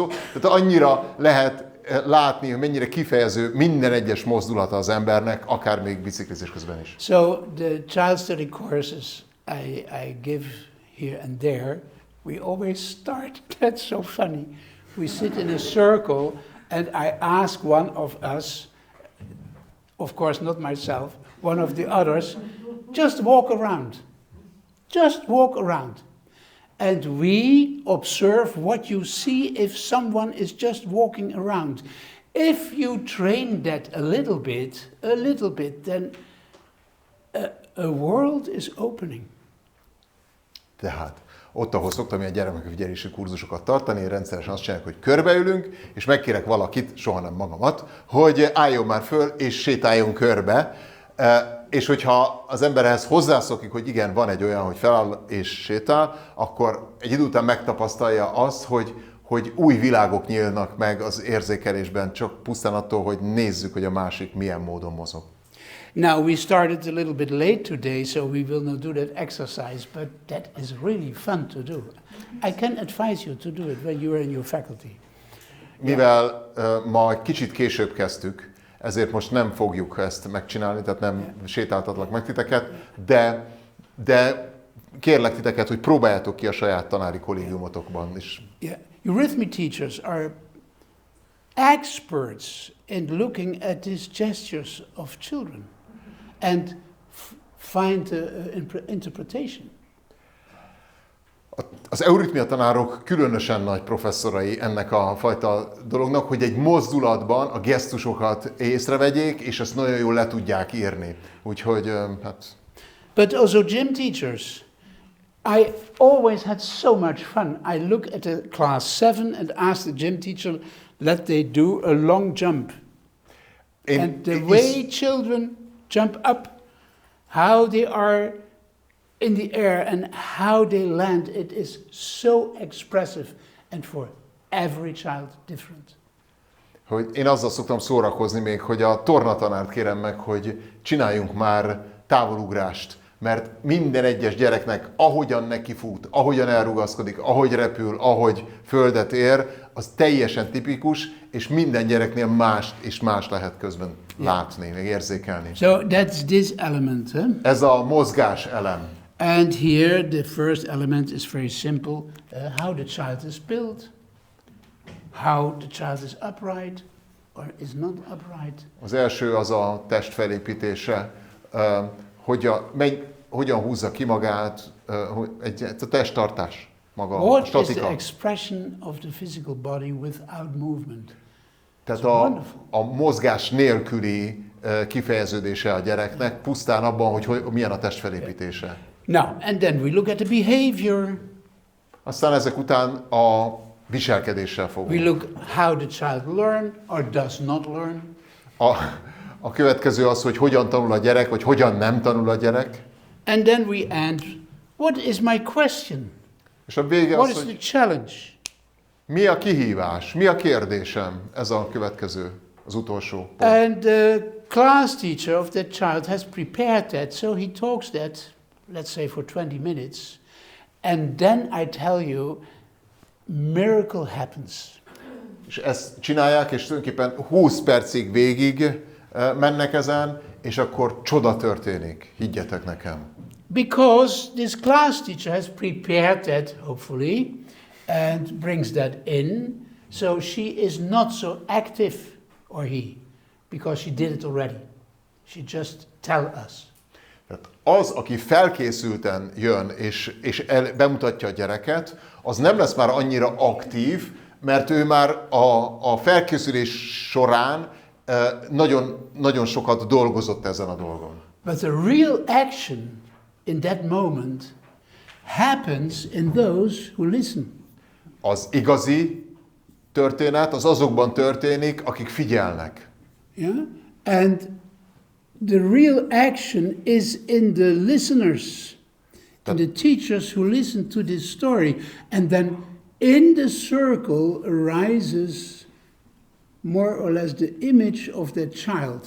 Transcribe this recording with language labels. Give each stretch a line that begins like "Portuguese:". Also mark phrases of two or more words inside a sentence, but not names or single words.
Hungarian: Tehát annyira lehet látni, hogy mennyire kifejező minden egyes mozdulata az embernek, akár még biciklizés közben is.
English: So the child study courses I give here and there, we always start, that's so funny. We sit in a circle and I ask one of us, of course not myself, one of the others, just walk around. Just walk around. And we observe what you see if someone is just walking around. If you train that a little bit, then a world is opening.
Hungarian: Tehát ott, ahol szoktam ilyen gyermekmegfigyelési kurzusokat tartani, én rendszeresen azt csinálok, hogy körbeülünk, és megkérek valakit, soha nem magamat, hogy álljon már föl, és sétáljon körbe. És hogyha az ember ehhez hozzászokik, hogy igen, van egy olyan, hogy feláll és sétál, akkor egy idő után megtapasztalja azt, hogy új világok nyílnak meg az érzékelésben, csak pusztán attól, hogy nézzük, hogy a másik milyen módon mozog.
English: Now, we started a little bit late today, so we will not do that exercise, but that is really fun to do. I can advise you to do it when you are in your faculty.
Hungarian: Mivel ma egy kicsit később kezdtük, ezért most nem fogjuk ezt megcsinálni, tehát nem sétáltatlak meg titeket, de kérlek titeket, hogy próbáljátok ki a saját tanári kollégiumotokban is.
English: Yeah. Eurythmy teachers are experts in looking at these gestures of children and find interpretation.
Hungarian: Az euritmia tanárok különösen nagy professzorai ennek a fajta dolognak, hogy egy mozdulatban a gesztusokat észrevegyék, és ezt nagyon jól le tudják írni. Úgyhogy, hát...
English: But also gym teachers. I always had so much fun. I look at the class 7 and ask the gym teacher, let they do a long jump. And the way children jump up, how they are in the air and how they land, it is so expressive and for every child different.
Hungarian: Hogy én azzal szoktam szórakozni még, hogy a tornatanárt kérem meg, hogy csináljunk már távolugrást, mert minden egyes gyereknek ahogyan nekifut, ahogyan elrugaszkodik, ahogy repül, ahogy földet ér, az teljesen tipikus, és minden gyereknél más és más lehet közben látni, meg érzékelni.
English: So that's this element.
Hungarian: Ez a mozgás elem.
English: And here the first element is very simple, how the child is built, how the child is upright or is not upright.
Hungarian: Az első az a test felépítése, hogyan húzza ki magát, a testtartás maga, a statika.
English: What is the expression of the physical body without movement?
Hungarian: Tehát a mozgás nélküli kifejeződése a gyereknek, pusztán abban, hogy milyen a test felépítése.
English: Now, and then we look at the behavior.
Hungarian: Aztán ezek után a viselkedéssel fogunk.
English: We look how the child learn or does not learn.
Hungarian: A következő az, hogy hogyan tanul a gyerek, vagy hogyan nem tanul a gyerek.
English: And then we end, what is my question?
Hungarian: És a vége
English: What
Hungarian: az,
English: is the
Hungarian: hogy
English: challenge?
Hungarian: mi a kihívás, mi a kérdésem, ez a következő, az utolsó pont.
English: And the class teacher of that child has prepared that, so he talks that, let's say for 20 minutes, and then I tell you, miracle happens.
Hungarian: És ezt csinálják, és tulajdonképpen 20 percig végig mennek ezen, és akkor csoda történik, higgyetek nekem.
English: Because this class teacher has prepared that, hopefully, and brings that in, so she is not so active, or he, because she did it already. She just tell us.
Hungarian: Tehát az, aki felkészülten jön, és bemutatja a gyereket, az nem lesz már annyira aktív, mert ő már a felkészülés során nagyon, nagyon sokat dolgozott ezen a dolgon.
English: But the real action in that moment happens in those who listen.
Hungarian: Az igazi történet az azokban történik, akik figyelnek.
English: Yeah? And the real action is in the listeners, in the teachers who listen to this story. And then in the circle arises more or less the image of that child.